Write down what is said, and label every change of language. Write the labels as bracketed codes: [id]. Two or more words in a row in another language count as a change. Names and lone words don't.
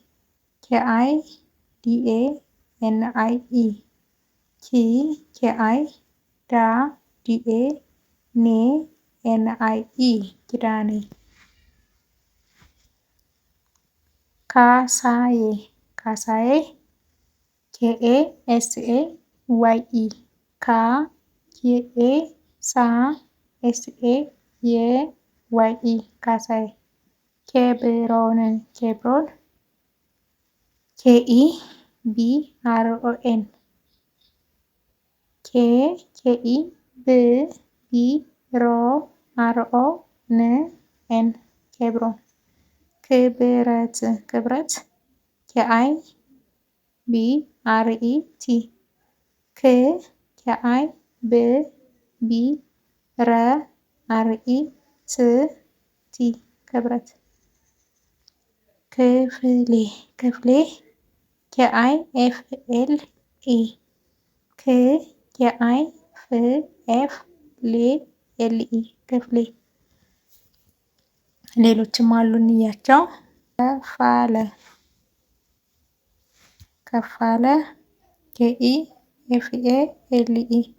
[am] KIDANIE KIDANIE ኪዳኔ ካሳዬ ካሳዬ KASAYE KASAYE ካሳዬ ኬብሮን ኬብሮን KEBRON KEBRON ኬብሮን ክብረት ክብረት KIBRET KIBRET ክብረት ክፍሌ ክፍሌ KIFLE KIFLE ክፍሌ ሌሎችም አሉ እንያቸው። ከፋለ ከፋለ KEFALE